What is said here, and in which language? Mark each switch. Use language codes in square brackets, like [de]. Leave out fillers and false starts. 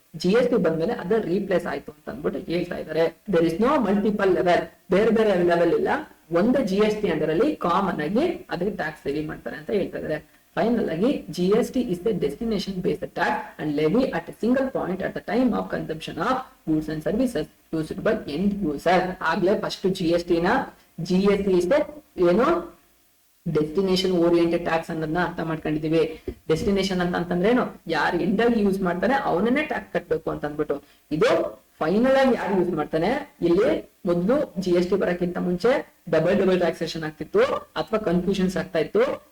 [kn] GST ಬಂದ್ಮೇಲೆ ಅದ replace ಆಯ್ತು ಅಂತ ಅಂದ್ಬಿಟ್ಟು ಹೇಳ್ತಾ ಇದ್ದಾರೆ. [en] there is no multiple level, [kn] ಬೇರೆ ಬೇರೆ ಲೆವೆಲ್ ಇಲ್ಲ. ಒಂದು GST ಅಂಡರಲ್ಲಿ ಕಾಮನ್ ಆಗಿ ಅದಕ್ಕೆ ಟ್ಯಾಕ್ಸ್ ಲೆವಿ ಮಾಡ್ತಾರೆ ಅಂತ ಹೇಳ್ತಾ ಇದ್ದಾರೆ. ಫೈನಲ್ ಆಗಿ [en] GST is a destination based tax and levy at a single point at the time of consumption of goods and services used by end user. [kn] ಆಗ್ಲೇ ಫಸ್ಟ್ GST is ಏನು destination oriented tax ಅನ್ನೋದನ್ನ ಅರ್ಥ ಮಾಡ್ಕೊಂಡಿದೀವಿ. Destination ಅಂತಂದ್ರೆ ಏನು, ಯಾರು end ಆಗಿ use ಮಾಡ್ತಾನೆ ಅವನನ್ನೇ ಟ್ಯಾಕ್ಸ್ ಕಟ್ಬೇಕು ಅಂತ ಅಂದ್ಬಿಟ್ಟು. ಇದು ಫೈನಲ್ ಆಗಿ ಯಾರು ಯೂಸ್ ಮಾಡ್ತಾನೆ, ಇಲ್ಲಿ ಮೊದಲು GST ಬರಕ್ಕಿಂತ ಮುಂಚೆ ಡಬಲ್ ಟ್ಯಾಕ್ಸೇಷನ್ ಆಗ್ತಿತ್ತು ಅಥವಾ ಕನ್ಫ್ಯೂಷನ್ಸ್ ಆಗ್ತಾ ಇತ್ತು.